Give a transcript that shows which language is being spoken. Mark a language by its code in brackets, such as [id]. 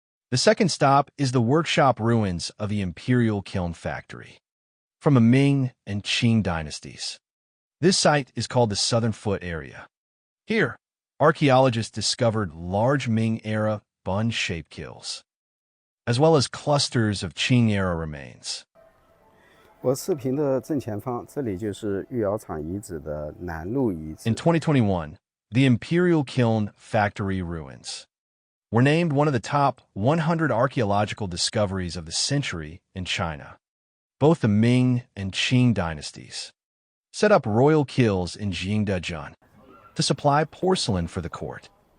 [en] The second stop is the workshop ruins of the Imperial Kiln Factory from the Ming and Qing dynasties. This site is called the Southern Foot area. Here, archaeologists discovered large Ming-era bun-shaped kilns, as well as clusters of Qing-era remains. [zh] 我视频的正前方，这里就是御窑厂遗址的南路遗址。 [en] In 2021, the Imperial Kiln Factory ruins were named one of the top 100 archaeological discoveries of the century in China. Both the Ming and Qing dynasties set up royal kilns in Jingdezhen to supply porcelain for the court.